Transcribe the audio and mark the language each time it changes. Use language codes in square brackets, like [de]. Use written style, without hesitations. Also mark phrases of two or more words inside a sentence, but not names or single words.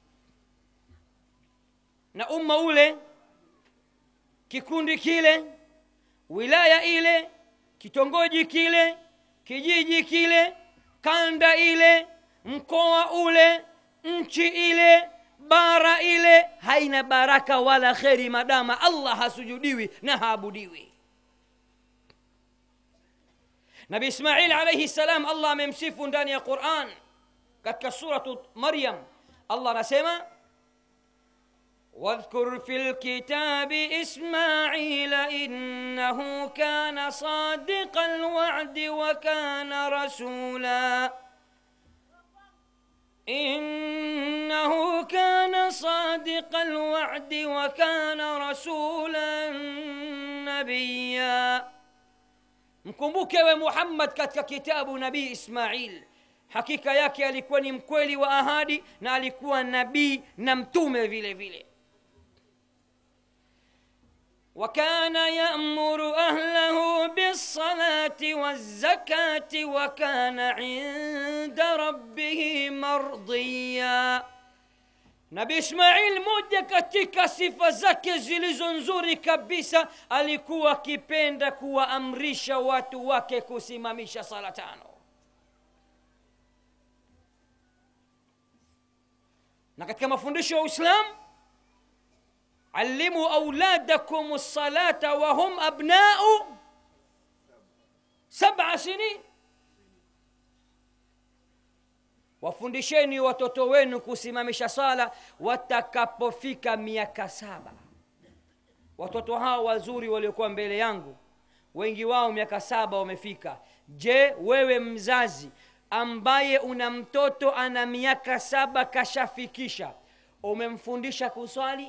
[sw] Na umma ule, kikundi kile, wilaya ile, kitongoji kile, kijiji kile, kanda ile, mkoa ule, nchi ile, bara ile, haina baraka wala kheri madama Allah hasujudiwi na haabudiwi. Nabii Ismail [ar] عليه السلام [sw] Allah amemsifu ndani ya Qur'an, katika suratu Maryam Allah anasema [ar] واذكر في الكتاب إسماعيل إنه كان صادق الوعد وكان رسولا إنه كان صادق الوعد وكان رسولا نبيا. [sw] mkumbuke we Muhammad katika kitabu nabii Ismail, hakika yake alikuwa ni mkweli wa ahadi na alikuwa nabii na mtume vile vile. [ar] وكان يأمر أهله بالصلاة والزكاة وكان عند ربه مرضيا. [sw] Nabii Ismail, moja katika sifa zake zilizo nzuri kabisa, alikuwa akipenda kuwaamrisha watu wake kusimamisha sala tano. Na katika mafundisho ya Uislamu, [ar] علموا أولادكم الصلاة وهم أبناء 7 سنين. [sw] wafundisheni watoto wenu kusimamisha sala watakapofika miaka 7. Watoto hao wazuri waliokuwa mbele yangu, wengi wao miaka 7 wamefika. Je, wewe mzazi ambaye una mtoto ana miaka 7 kashafikisha, umemfundisha kuswali?